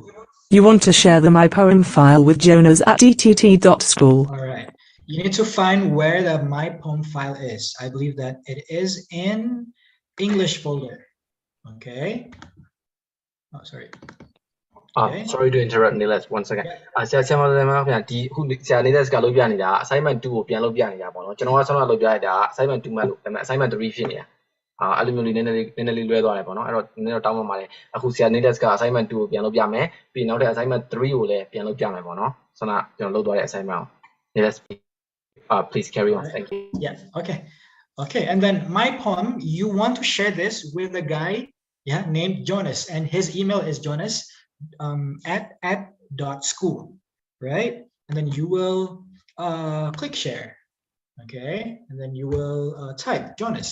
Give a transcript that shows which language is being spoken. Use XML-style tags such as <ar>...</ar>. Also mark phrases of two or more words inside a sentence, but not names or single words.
<en>you want to share the My Poem file with Jonas at ett.school. All right, you need to find where the My Poem file is. I believe that it is in English folder. Okay. Oh, sorry. Okay. Sorry to interrupt, Nilesh. 1 second.</en> <my>ဆရာမတို့ခင်ဗျာဒီခုဆရာ Nilesh ကလုပ်ပြနေတာ assignment 2ကိုပြန်လုပ်ပြနေတာပေါ့နော်ကျွန်တော်ကဆောင်းလုပ်ပြလိုက်တာ assignment 2မှလို့ဒါပေမဲ့ assignment 3ဖြစ်နေတာအဲ့လိုမျိုးလေးနည်းနည်းလေးလွဲသွားတယ်ပေါ့နော်အဲ့တော့နည်းနည်းတော့တောင်းပန်ပါတယ်အခုဆရာ Nilesh က assignment 2ကိုပြန်လုပ်ပြမယ်ပြီးနောက်ထပ် assignment 3ကိုလည်းပြန်လုပ်ပြမယ်ပေါ့နော်ဆောင်းကျွန်တော်လုပ်သွားတဲ့ assignment ကို Nilesh</my> <en>please carry on. Thank you. Yeah, okay, and then My Poem, you want to share this with a guy, yeah, named Jonas, and his email is Jonas @school, right? And then you will click share, okay, and then you will type Jonas.</en>